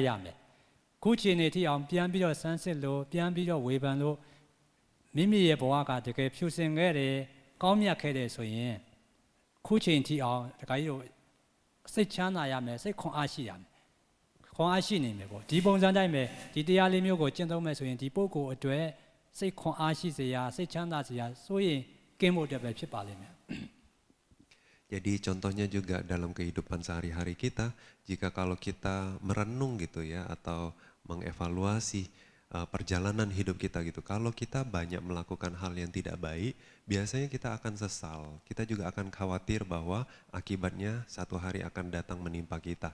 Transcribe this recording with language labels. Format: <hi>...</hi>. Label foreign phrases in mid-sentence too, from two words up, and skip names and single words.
<my>ရမယ်ခုချိန်နေထိအောင်ပြန်ပြီးတော့စမ်းစစ်လို့ပြန်ပြီးတော့ဝေဖန်လို့မိမိရဲ့ဘဝကတကယ်ဖြူစင်ခဲ့တယ်ကောင်းမြတ်ခဲ့တယ်ဆိုရင်ခုချိန်ထိအောင်တခါကြီးတို့စိတ်ချမ်းသာရမယ်စိတ်ခွန်အားရှိရမယ် ခွန်အားရှိနေမယ်ပေါ့ဒီပုံစံတိုင်းပဲဒီတရားလေးမျိုးကိုကျင့်သုံးမယ်ဆိုရင်ဒီပုဂ္ဂိုလ်အတွက်စိတ်ခွန်အားရှိစေရစိတ်ချမ်းသာစေရဆိုရင်ကင်းဖို့အတွက်ပဲဖြစ်ပါလိမ့်မယ်</my> <id>Jadi contohnya juga dalam kehidupan sehari-hari kita, jika kalau kita merenung gitu ya atau mengevaluasi perjalanan hidup kita gitu. Kalau kita banyak melakukan hal yang tidak baik, biasanya kita akan sesal. Kita juga akan khawatir bahwa akibatnya satu hari akan datang menimpa kita.</id>